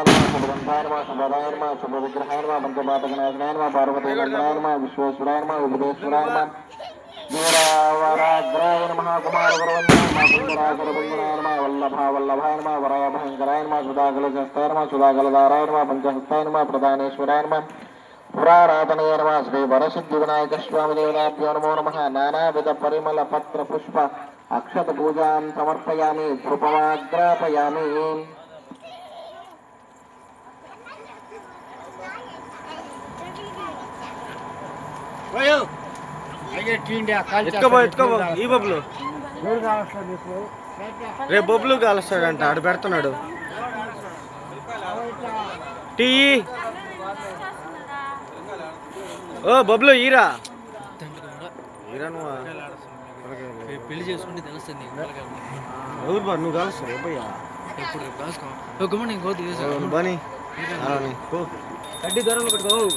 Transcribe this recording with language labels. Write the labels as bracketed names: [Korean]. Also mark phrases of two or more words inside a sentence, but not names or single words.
[Sanskrit] नमः शुभगंधाय नमः शुभदाय नमः शुभविग्रहाय नमः पंचपातकनाशनाय नमः पार्वतीवन्दनाय नमः विश्वेश्वराय नमः विघ्नेश्वराय नमः वीरावराग्राय नमः कुमारगुरवन्दाय नमः सुन्दरासुरवन्दनाय नमः वल्लभाय नमः वराभयङ्कराय नमः सुधाकलशस्ताय नमः सुधाकलधाराय नमः पंचहस्ताय नमः प्रधानेश्वराय नमः पुराराधनय नमः श्री वरसिद्धिविनायक स्वामी देवताभ्यो नमो नमः नानाविध परिमल पत्र पुष्प अक्षत पूजां समर्पयामि धूपमाग्रापयामि [Telugu] ఈ బొబ్లు రేపు బొబ్లు కాలుస్తాడంట ఆడు పెడుతున్నాడు టీ ఓ బొబ్లు ఈరా నువ్వు పెళ్లి చేసుకుంటే తెలుస్తుంది ఎవరు బా నువ్వు కాలుస్తావు భయ్యా ఎప్పుడు బని కడ్డీ దూరంలో పెట్టుకో